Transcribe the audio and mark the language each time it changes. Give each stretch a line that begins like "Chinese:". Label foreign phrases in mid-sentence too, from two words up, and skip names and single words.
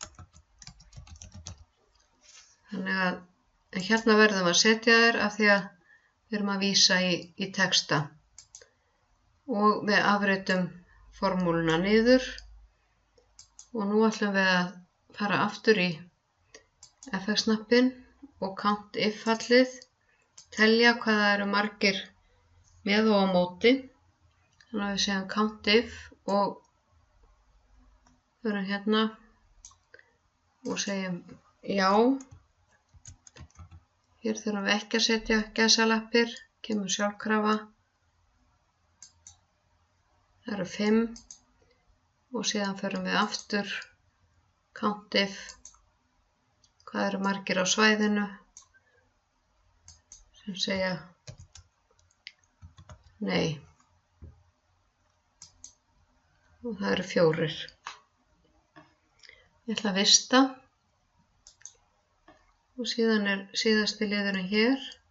Icelandic: Þannig að hérna verðum við að setja þær af því að við erum að vísa í texta. Og við afritum formúluna niður og nú ætlum við að fara aftur í FX-hnappinn og
English: count if-
Icelandic: fallið, telja hvað það eru margir með og á móti. Þannig að við segjum
English: count if
Icelandic: og förum hérna og segjum já. Hér þurfum við ekki að setja gæsalappir, kemur sjálfkrafa. Það eru 5 og síðan förum við aftur
English: count if,
Icelandic: hvað eru margir á svæðinu, sem segja nei. Og það eru 4. Ég ætla að vista og síðan er síðasti liðurinn hér.